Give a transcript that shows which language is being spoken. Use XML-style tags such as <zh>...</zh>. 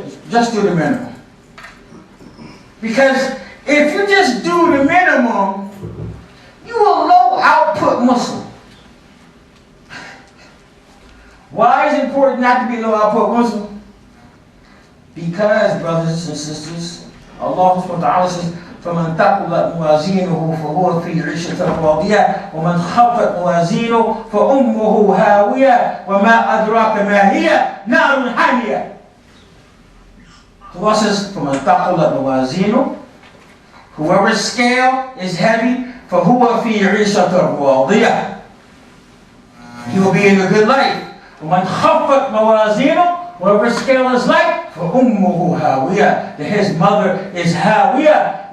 <en>Just do the minimum. Because if you just do the minimum, you a low output Muslim. Why is it important not to be a low output Muslim? Because, brothers and sisters, Allah subhanahu wa ta'ala says,</en> <ar>فَمَنْ تَقُلَتْ مُوَازِينُهُ فَهُوَ فِي عِيشَةٍ رَاضِيَةٍ وَمَنْ خَفَّتْ مُوَازِينُهُ فَأُمُّهُ هَاوِيَةٌ وَمَا أَدْرَاكَ مَا هِيَ نَارٌ حَامِيَةٌ.</ar> <en>Allah says,</en> <ar>فَمَنْ تَقُلَتْ مُوَازِينُهُ,</ar> <en>whoever's scale is heavy,</en> <ar>فَهُوَ فِي عِيشَةٍ رَاضِيَةٍ,</ar> <en>he will be in a good life.</en> <ar>وَمَنْ خَفَّتْ مَوَازِينُهُ,</ar> <en>whoever's scale is light,</en> <ar>فَأُمُّهُ هَاوِيَةٌ,</ar> <en>his mother is Hawiyah.</en>